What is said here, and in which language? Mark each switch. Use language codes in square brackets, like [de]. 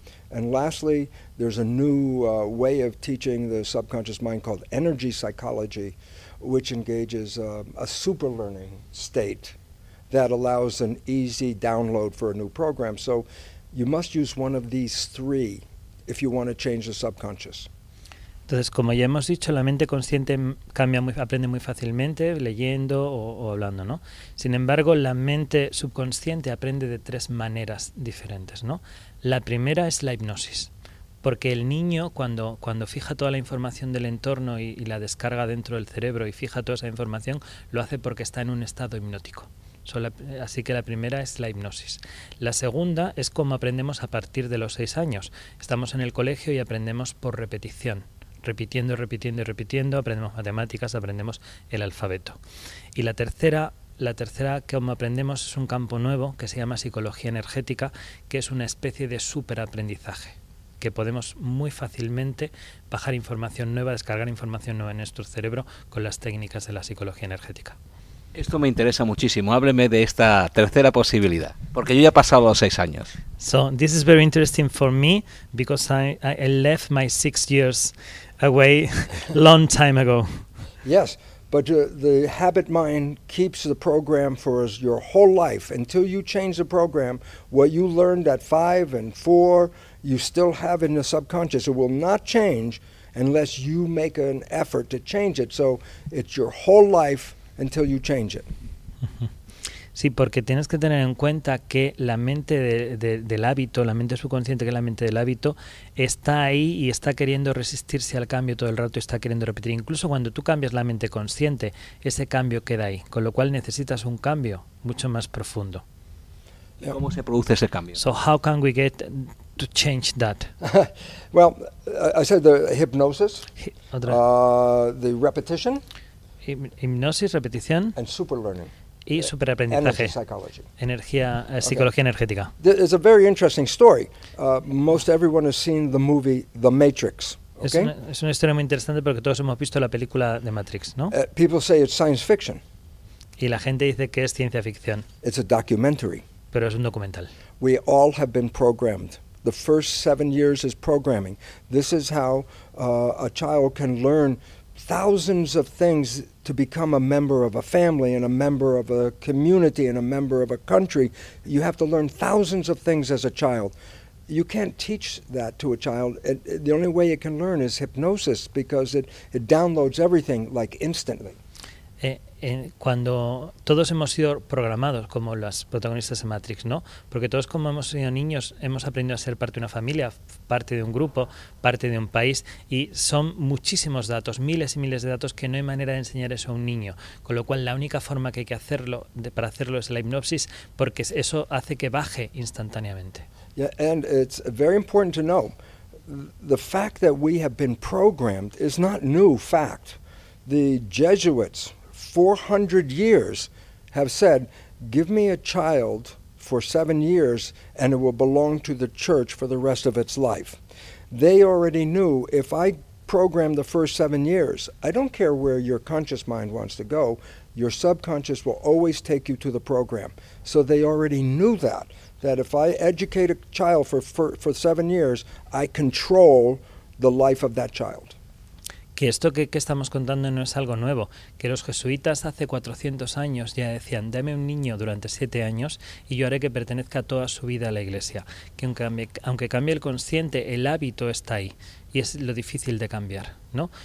[en] And lastly, there's a new way of teaching the subconscious mind called energy psychology, which engages a super learning state that allows an easy download for a new program. So you must use one of these three if you want to change the subconscious. [es] Entonces, como ya hemos dicho, la mente consciente cambia muy, aprende muy fácilmente leyendo o hablando, ¿no? Sin embargo, la mente subconsciente aprende de tres maneras diferentes, ¿no? La primera es la hipnosis. Porque el niño, cuando fija toda la información del entorno y la descarga dentro del cerebro y fija toda esa información, lo hace porque está en un estado hipnótico. Así que la primera es la hipnosis. La segunda es cómo aprendemos a partir de los 6 años. Estamos en el colegio y aprendemos por repetición. Repitiendo, repitiendo y repitiendo, aprendemos matemáticas, aprendemos el alfabeto. Y la tercera que aprendemos es un campo nuevo que se llama psicología energética, que es una especie de superaprendizaje, que podemos muy fácilmente bajar información nueva, descargar información nueva en nuestro cerebro con las técnicas de la psicología energética. Esto me interesa muchísimo. Hábleme de esta tercera posibilidad, porque yo ya he pasado los 6 años. [en] So this is very interesting for me, because I left my 6 years away long time ago. Yes, But the habit mind keeps the program for us your whole life. Until you change the program, what you learned at 5 and 4, you still have in the subconscious. It will not change unless you make an effort to change it. So it's your whole life until you change it. [es] Sí, porque tienes que tener en cuenta que la mente del hábito, la mente subconsciente, que es la mente del hábito, está ahí y está queriendo resistirse al cambio todo el rato y está queriendo repetir. Incluso cuando tú cambias la mente consciente, ese cambio queda ahí, con lo cual necesitas un cambio mucho más profundo. ¿Y cómo se produce ese cambio? [en] So how can we get to change that? Well, I said the hypnosis, the repetition, [es] hipnosis, repetición, [en] and super learning. [es] Y superaprendizaje, energía, psicología okay. energética. [en] It's a very interesting story. Most everyone has seen the movie The Matrix. Okay? [es] Es una historia muy interesante porque todos hemos visto la película de Matrix, ¿no? [en] People say it's science fiction. [es] Y la gente dice que es ciencia ficción. [en] It's a documentary. [es] Pero es un documental. [en] We all have been programmed. The first 7 years is programming. This is how a child can learn thousands of things to become a member of a family and a member of a community and a member of a country. You have to learn thousands of things as a child. You can't teach that to a child. The only way it can learn is hypnosis because it downloads everything like instantly. [es] Cuando todos hemos sido programados como las protagonistas de Matrix, ¿no? Porque todos como hemos sido niños hemos aprendido a ser parte de una familia, parte de un grupo, parte de un país y son muchísimos datos, miles y miles de datos que no hay manera de enseñar eso a un niño. Con lo cual la única forma que hay que hacerlo para hacerlo es la hipnosis porque eso hace que baje instantáneamente. [en] Yeah, and it's very important to know the fact that we have been programmed is not new fact. The Jesuits 400 years have said, give me a child for 7 years and it will belong to the church for the rest of its life. They already knew if I program the first 7 years, I don't care where your conscious mind wants to go, your subconscious will always take you to the program. So they already knew that if I educate a child for 7 years, I control the life of that child. [es] Que esto que estamos contando no es algo nuevo, que los jesuitas hace 400 años ya decían, dame un niño durante 7 años y yo haré que pertenezca toda su vida a la iglesia. Que aunque cambie el consciente, el hábito está ahí y es lo difícil de cambiar, ¿no?